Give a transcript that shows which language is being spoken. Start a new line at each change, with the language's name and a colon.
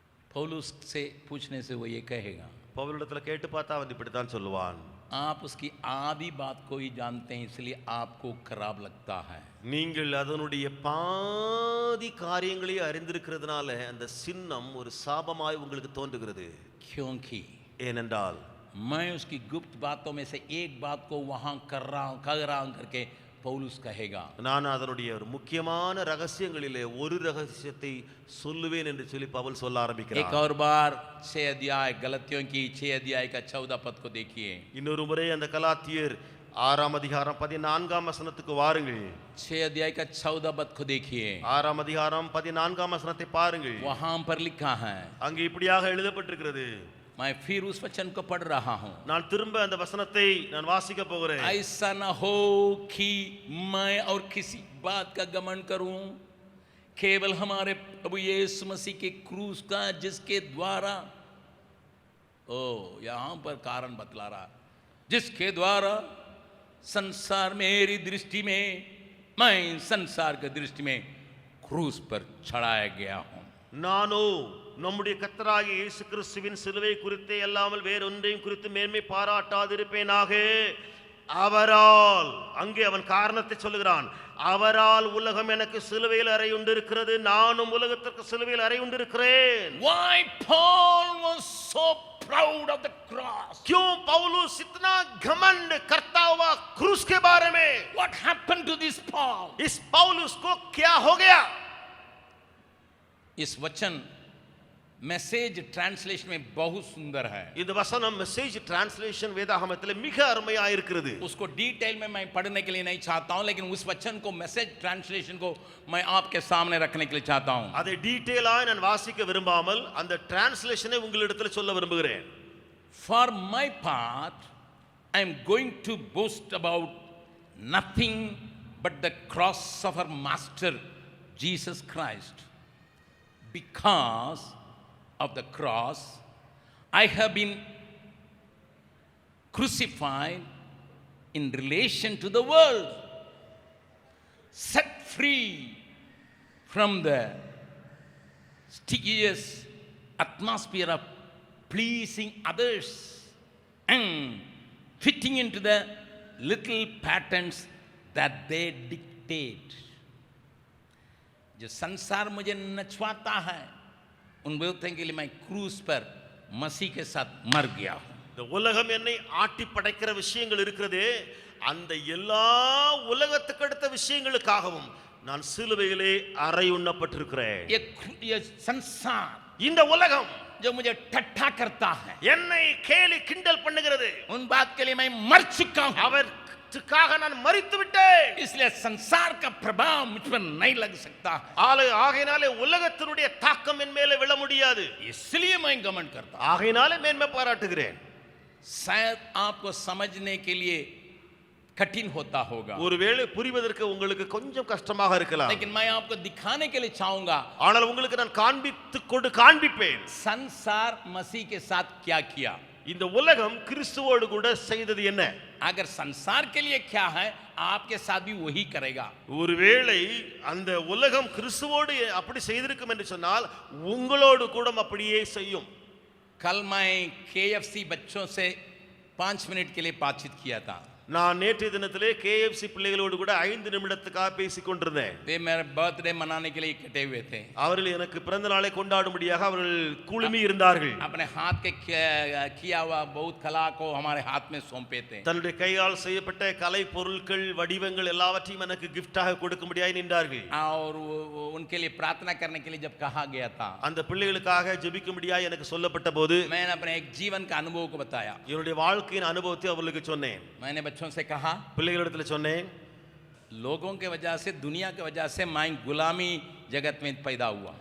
Hindi: पौलुस से पूछने से वो ये कहेगा,
Tamil: பவுலிடத்துல கேட்டு பார்த்தா அவன் இப்படித்தான் சொல்லுவான்.
Hindi: आप उसकी आधी बात को ही जानते हैं, इसलिए आपको खराब लगता है।
Tamil: நீங்கள் அதனுடைய பாதி காரியங்களை அறிந்திருக்கிறதுனால அந்த சின்னம் ஒரு சாபமாய் உங்களுக்கு தோன்றுகிறது.
Hindi: क्योंकि
Tamil: ஏனென்றால்
Hindi: मैं उसकी गुप्त बातों में से एक बात को वहां कर रहा हूं करके पौलुस कहेगा,
Tamil: நான் அதனுடைய ஒரு முக்கியமான ரகசியங்களிலே ஒரு ரகசியத்தை சொல்லுவேன் என்று சொல்லி பவுல் சொல்ல
Hindi: एक
Tamil: ஆரம்பிக்கிறார்.
Hindi: और बार 6 अध्याय गलतियों की 6 अध्याय का 14 पद को देखिए।
Tamil: இன்னொரு முறை அந்த கலாத்தியர் 6ஆம் அதிகாரம் 14ஆம் வசனத்துக்கு வாருங்கள்.
Hindi: 6 अध्याय का 14 पद को देखिए,
Tamil: 6ஆம் அதிகாரம் 14ஆம் வசனத்தை பாருங்கள்.
Hindi: वहां पर लिखा है,
Tamil: அங்கே இப்படியாக எழுதப்பட்டிருக்கிறது.
Hindi: मैं फिर उस वचन को पढ़ रहा हूं,
Tamil: நான் திரும்ப அந்த வசனத்தை நான் வாசிக்க போகிறேன்.
Hindi: ऐसा न हो कि मैं और किसी बात का घमंड करूं, केवल हमारे प्रभु यीशु मसीह के क्रूस का, जिसके द्वारा, ओ यहां पर कारण बतला रहा, जिसके द्वारा संसार मेरी दृष्टि में, मैं संसार की दृष्टि में क्रूस पर चढ़ाया गया हूं।
Tamil: நானோ நம்முடைய கர்த்தராகிய இயேசு கிறிஸ்துவின் சிலுவை குறித்தே அல்லாமல் வேறொன்றையும் குறித்து மேன்மை பாராட்டாதிருப்பேனாக. அவரால், அங்கே அவன் காரணத்தை சொல்லுகிறான், அவரால் உலகம் எனக்கு சிலுவையில் அறையுண்டிருக்கிறது, நானும் உலகத்திற்கு சிலுவையில் அறையுண்டிருக்கிறேன்.
English: Why Paul was so proud of the cross?
Hindi: क्यों पौलुस इतना घमंड करता हुआ क्रूस के बारे में?
English: What happened to this Paul?
Hindi: इस पौलुस को क्या हो गया? इस वचन मैसेज ट्रांसलेशन में बहुत सुंदर है।
Tamil: இந்த வசனம் மெசேஜ் டிரான்ஸ்லேஷன் வேதாகமத்தில் மிக அருமையா இருக்கிறது.
Hindi: उसको डिटेल में मैं पढ़ने के लिए नहीं चाहता हूं, लेकिन उस वचन को मैसेज ट्रांसलेशन को मैं आपके सामने रखने के लिए चाहता हूं।
Tamil: அதை டீடைலா நான் வாசிக்க விரும்பாமல் அந்த டிரான்ஸ்லேஷனை உங்களிடத்தில் சொல்ல விரும்புகிறேன்.
English: For my part, I am going to boast about nothing but the cross of our master Jesus Christ. Because of the cross, I have been crucified in relation to the world, set free from the tedious atmosphere of pleasing others and fitting into the little patterns that they dictate.
Hindi: जो संसार मुझे नचवाता है, उन विरोधियों के लिए मैं क्रूस पर मसीह के साथ मर गया हूं।
Tamil: இந்த உலகம் என்னை ஆட்டி படைக்கிற விஷயங்கள் இருக்கிறதே, அந்த எல்லா உலகத்துக்கு அடுத்த விஷயங்களுக்காகவும் நான் சிலுவையிலே அறை உண்ணப்பட்டிருக்கிறேன்.
Hindi: ये संसार,
Tamil: இந்த உலகம்
Hindi: जो मुझे ठट्ठा करता है,
Tamil: என்னை கேலி கிண்டல் பண்ணுகிறது,
Hindi: उन बात के लिए मैं मर चुका हूं।
Tamil: அவற்றுக்காக நான் மரித்து விட்டேன்.
Hindi: इसलिए संसार का प्रभाव मुझ पर नहीं लग सकता है,
Tamil: ஆகையினாலே உலகத்தினுடைய தாக்கம் என் மேலே விழ முடியாது.
Hindi: इसलिए मैं घमंड करता हूं।
Tamil: ஆகையினாலே மேன்மை பாராட்டுகிறேன்.
Hindi: शायद आपको समझने के लिए कठिन होता होगा,
Tamil: ஒருவேளை புரிவதற்கு உங்களுக்கு கொஞ்சம் கஷ்டமாக இருக்கலாம்.
Hindi: लेकिन मैं आपको दिखाने के लिए चाहूंगा,
Tamil: ஆனால் உங்களுக்கு நான் காண்பிப்பேன்.
Hindi: संसार मसीह के साथ क्या किया।
Tamil: இந்த உலகம் கிறிஸ்துவோடு கூட செய்தது என்ன?
Hindi: अगर संसार के लिए क्या है, आपके साथ भी वही करेगा।
Tamil: ஒருவேளை அந்த உலகம் கிறிஸ்துவோடு அப்படி செய்திருக்கும் என்று சொன்னால் உங்களோடு கூட அப்படியே செய்யும்.
Hindi: कल मैं KFC बच्चों से 5 मिनट के लिए बातचीत किया था।
Tamil: நான் நேற்றைய தினத்திலே KFC பிள்ளைகளோடு கூட 5 நிமிடத்துக்காக பேசிக் கொண்டிருந்தேன்.
Hindi: वे मेरे बर्थडे मनाने के लिए इकट्ठे हुए थे।
Tamil: அவர்கள் எனக்கு பிறந்த நாளை கொண்டாடும்படியாக அவர்கள் குழுமி இருந்தார்கள்.
Hindi: अपने हाथ के किया हुआ बहुत कला को हमारे हाथ में सौंपे थे।
Tamil: தன்னுடைய கையால் செய்யப்பட்ட கலை பொருட்கள், வடிவங்கள் எல்லாவற்றையும் எனக்கு கிஃப்டாக கொடுக்கும்படியாக நின்றார்கள்.
Hindi: और उनके लिए प्रार्थना करने के लिए जब कहा गया था,
Tamil: அந்த பிள்ளைகளுக்காக ஜெபிக்கும்படியாக எனக்கு சொல்லப்பட்ட போது
Hindi: मैंने अपने एक जीवन का अनुभव को बताया।
Tamil: என்னுடைய வாழ்க்கையின் அனுபவத்தை அவர்களுக்கு சொன்னேன்.
Hindi: मैंने बच्चों से कहा,
Tamil: பிள்ளைகளிடத்தில் சொன்னேன்,
Hindi: लोगों के वजह से, दुनिया के वजह से मैं गुलामी जगत में पैदा हुआ.